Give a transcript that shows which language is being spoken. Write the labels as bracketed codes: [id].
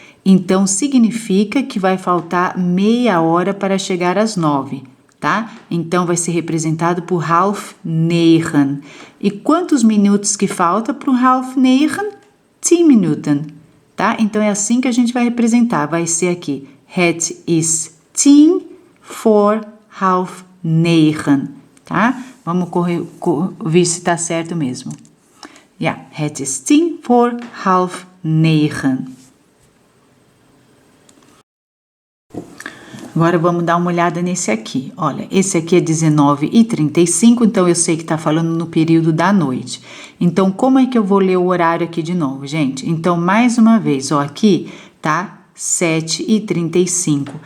[pt] Então, significa que vai faltar meia hora para chegar às 9, tá? Então, vai ser representado por half negen. E quantos minutos que falta para o half negen? 10 minuten, tá? Então, é assim que a gente vai representar. Vai ser aqui, [nl] het is 10 voor half negen, [pt] tá? Vamos ver se tá certo mesmo. [nl] Ja, het is 10 voor half negen. [pt] Agora vamos dar uma olhada nesse aqui. Olha, esse aqui é 19h35, então eu sei que tá falando no período da noite. Então, como é que eu vou ler o horário aqui de novo, gente? Então, mais uma vez, ó, aqui tá 7h35.